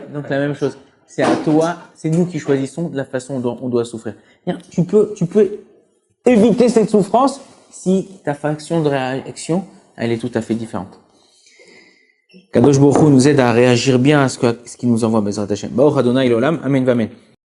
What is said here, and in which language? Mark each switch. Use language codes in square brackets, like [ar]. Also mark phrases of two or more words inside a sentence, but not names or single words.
[fr] Donc, la même chose. C'est à toi, c'est nous qui choisissons de la façon dont on doit souffrir. Tu peux éviter cette souffrance si ta façon de réaction, elle est tout à fait différente. [he] קדוש ברוך הוא [fr] nous aide à réagir bien à ce qu'il nous envoie, [he] בעזרת השם. ברוך ה' לעולם אמן ואמן.